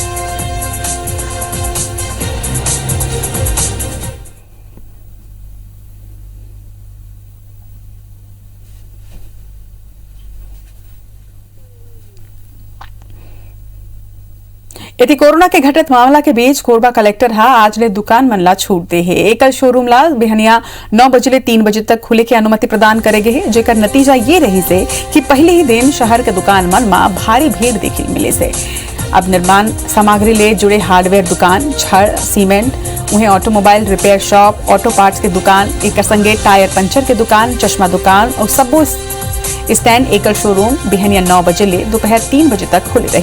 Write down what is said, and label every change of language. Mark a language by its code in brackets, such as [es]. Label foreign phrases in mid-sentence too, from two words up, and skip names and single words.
[hne] यदि कोरोना के घटत मामला के बीच कोरबा कलेक्टर हा आज ले दुकान मन ला छूट दे है। एकल शोरूम ला बिहनिया 9 बजे ले 3 बजे तक खुले की अनुमति प्रदान करेगे है। जेकर नतीजा ये रही से कि पहले ही दिन शहर के दुकान मन में भारी भीड़ देखी मिले से। अब निर्माण सामग्री ले जुड़े हार्डवेयर दुकान, छड़, सीमेंट, उन्हें [en] automobile repair shop, auto parts [hne] की दुकान, एक संगे टायर पंचर की दुकान, चश्मा दुकान और सबो स्टैंड एकल शोरूम बिहनिया 9 बजे ले दोपहर 3 बजे तक खुले रही।